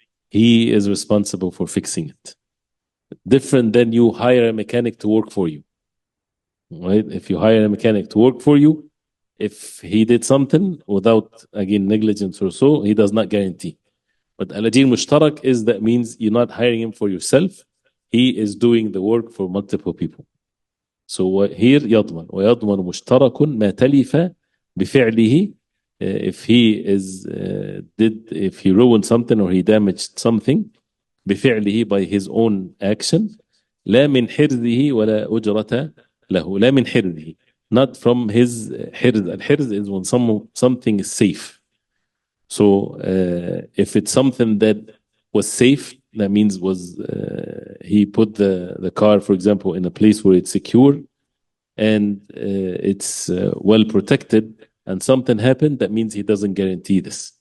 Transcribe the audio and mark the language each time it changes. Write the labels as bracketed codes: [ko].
[en] He is responsible for fixing it. Different than you hire a mechanic to work for you. Right? If you hire a mechanic to work for you, if he did something without, again, negligence or so, he does not guarantee. But al-ajir mushtarak that means you're not hiring him for yourself. He is doing the work for multiple people. So here [ar] يضمن ويضمن مشترك ما تلف بفعله. [en] If he ruined something or he damaged something بفعله, by his own action, [ar] لا من حرزه ولا أجرة له. لا من حرزه, [en] not from his [ar] حرز. [en] الحرز is when something is safe. So if it's something that was safe, that means he put the car, for example, in a place where it's secure and it's well protected, and something happened, that means he doesn't guarantee this.